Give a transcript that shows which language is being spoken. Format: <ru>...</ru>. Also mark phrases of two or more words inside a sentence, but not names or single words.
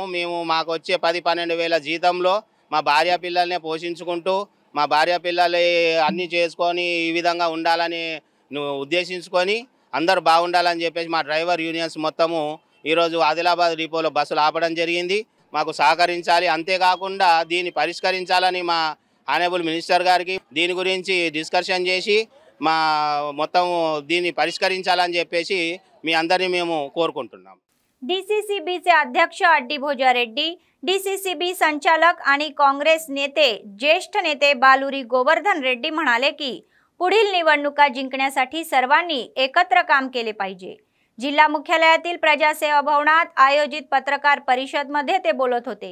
<te>మాకు వచ్చే 10-12 వేల జీతంలో మా భార్య పిల్లల్ని పోషించుకుంటూ మా భార్య పిల్లలు అన్నీ చేసుకొని ఈ విధంగా ఉండాలని ఉద్దేశించుకొని అందరూ బాగుండాలని చెప్పేసి మా</te> <en>driver unions</en> <te>మొత్తము ఈరోజు ఆదిలాబాద్ డిపోలో బస్సులు ఆపడం జరిగింది। మాకు సహకరించాలి, అంతేకాకుండా దీన్ని పరిష్కరించాలని మా</te> <en>honourable minister</en> <te>గారికి దీని గురించి డిస్కషన్ చేసి మా మొత్తం దీన్ని పరిష్కరించాలని చెప్పేసి మీ అందరినీ మేము కోరుకుంటున్నాం।</te> <mr>डीसीसीबीचे अध्यक्ष अड्डी भोजारेड्डी, डीसीसीबी संचालक आणि काँग्रेस नेते ज्येष्ठ नेते बालुरी गोवर्धन रेड्डी म्हणाले की पुढील निवडणुका जिंकण्यासाठी सर्वांनी एकत्र काम केले पाहिजे। जिल्हा मुख्यालयातील प्रजासेवा भवनात आयोजित पत्रकार परिषदेमध्ये ते बोलत होते।</mr>